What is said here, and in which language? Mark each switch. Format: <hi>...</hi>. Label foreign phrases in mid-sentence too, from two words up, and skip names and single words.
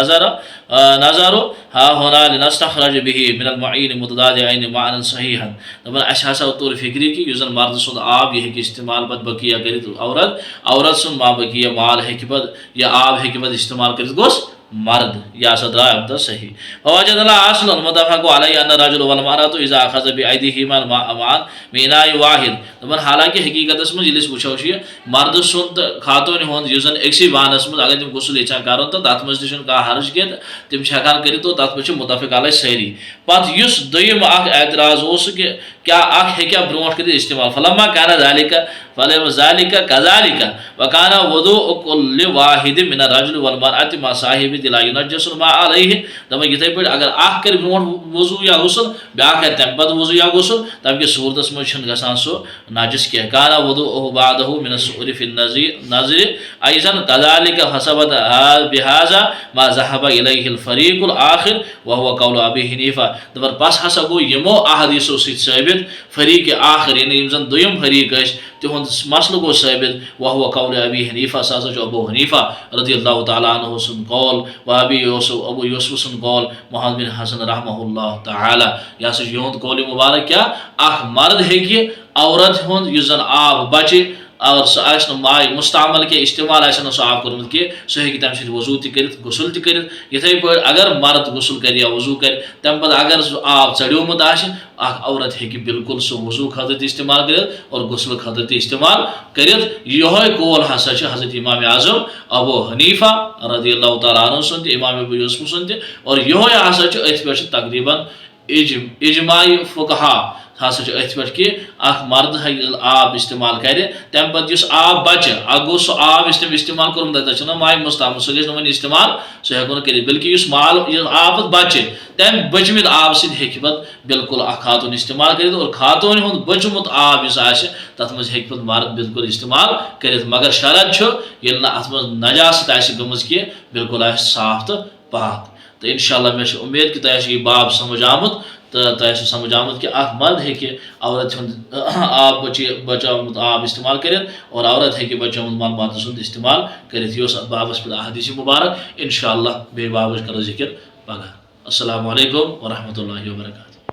<ar>النظر ها هنا لنستخرج به من المعين متضادعين معنى صحيحا</ar> <ks>دپان اَسہِ ہسا توٚر فِکرِ کہِ یُس زن مرد سُنٛد آب یہِ ہیٚکہِ استعمال پتہٕ بقیہ کٔرِتھ عورت سُنٛد ما بقیہ مال ہیٚکہِ پتہٕ یہِ آب ہیٚکہِ پتہٕ استعمال کٔرِتھ گوٚژھ مرد یہِ ہسا درٛاو اَمہِ دۄہ صحیح</ks> <ar>فوجدنا اصل متفق عليه ان الرجل والمرأة اذا اخذ بأيديهما الماء من إناء واحد</ar> <ks>دپان حالانکہِ حقیٖقتس منٛز ییٚلہِ أسۍ وٕچھو چھِ مرد سُنٛد تہٕ خاتوٗنہِ ہُنٛد یُس زن أکسٕے بانس منٛز اگر تِم غسل یژھان کرُن تہٕ تتھ منٛز تہِ چھُنہٕ کانٛہہ حرج کینٛہہ تِم چھِ ہٮ۪کان کٔرِتھ اور تتھ منٛز چھِ مُتفق علیہ سٲری پتہٕ یُس دوٚیِم اکھ اعتراض اوس سُہ کہِ کیٛاہ اکھ ہیٚکیٛاہ برونٛٹھ کٔرِتھ استعمال</ks> <ar>فلما كان ذلك كذلك وكان وضوء كل واحد من الرجل والمرأة مع صاحبه لا ينجس الماء عليه</ar> <ks>دپان یِتھٕے پٲٹھۍ اگر اکھ کرِ برونٛٹھ وضوٗ یا غسل بیٛاکھ کرِ تمہِ پتہٕ وضوٗ یا غسل تمہِ کِس صوٗرتس منٛز چھُنہٕ گژھان سُہ نجس کینٛہہ</ks> <ar>كان وضوءه بعده من السؤر في النظر أيضا كذلك حسبت بهذا ما ذهب إليه الفريق الآخر وهو قول أبي حنيفة</ar> <ks>دپان بس ہسا گوٚو یِمو احادیثو سۭتۍ ثٲبت فریٖق آخر یعنی یِم زن دوٚیِم فریٖق ٲسۍ تِہُنٛد مسلہٕ گوٚو ثٲبت</ks> <ar>وهو قول أبي حنيفة</ar> <ks>سُہ ہسا چھُ ابو حنیفہ</ks> <ar>رضی اللہ تعالیٰ عنہ</ar> <ks>سُنٛد قول ابو یوسف سُنٛد قول محمد بن حسن</ks> <ar>رحمہ اللہ تعالیٰ</ar> <ks>یہِ ہسا چھُ یِہُنٛد قولِ مُبارک کیٛاہ اکھ مرد ہیٚکہِ عورت ہُنٛد یُس زن آب بچہِ اور سُہ آسہِ نہٕ ماے مُستعمل کینٛہہ استعمال آسہِ نہٕ سُہ آب کوٚرمُت کینٛہہ سُہ ہیٚکہِ تمہِ سۭتۍ وضوٗ تہِ کٔرِتھ غسل تہِ کٔرِتھ یِتھٕے پٲٹھۍ اگر مرد غسل کرِ یا وضوٗ کرِ تمہِ پتہٕ اگر سُہ آب ژڑیومُت آسہِ اکھ عورت ہیٚکہِ بالکل سُہ وضوٗ خٲطرٕ تہِ استعمال کٔرِتھ اور غسلہٕ خٲطرٕ تہِ استعمال کٔرِتھ یِہوے قول ہسا چھُ حضرت امام اعظم ابو حنیفہ</ks> <ar>رضی اللہ تعالیٰ عنہ</ar> <ks>سُنٛد تہِ امام ابو یوسف سُنٛد تہِ اور یِہوے ہسا چھُ أتھۍ پٮ۪ٹھ چھُ تقریٖباً اجماع فقہا ہسا ات پہ کہ اخ مرد آب استعمال کرے تمہ پتہ اس آب بچہ اگر گو سہ آب استعمال کورمت تتہ ماء مستعمل سہ گژھِ نہٕ وۄنۍ استعمال سہ ہیٚکو نہٕ کٔرِتھ بلکہ اس آب بچہ تمہ بچمت آب سۭتۍ ہیٚکہِ پتہٕ بالکل اخ خاتون استعمال کرِتھ اور خاتون ہُنٛد بچمت آب یُس آسہِ تتھ منٛز ہیٚکہِ پتہٕ مرد بالکل استعمال کرِتھ مگر شرط چھُ ییٚلہِ نہٕ اتھ منٛز نجاست آسہِ گٔمٕژ کینٛہہ بالکل آسہِ صاف تہٕ پاک تو انشاءاللہ مےٚ چھِ اُمید کہ تۄہہِ آسہِ یہِ باب سمجھ آمُت تو تۄہہِ آسہِ سمجھ آمُت کہ اکھ مرد ہیٚکہِ عورت ہُنٛد آب بچومُت آب استعمال کٔرِتھ اور عورت ہیٚکہِ بچومُت مل مادٕ سُنٛد استعمال کٔرِتھ یہِ اوس اتھ بابس پٮ۪ٹھ احادیث مبارک انشاءاللہ بیٚیہِ بابٕچ کرو ذکر پگاہ</ks> <ar>السلام علیکم ورحمۃ اللہ وبرکاتہ</ar>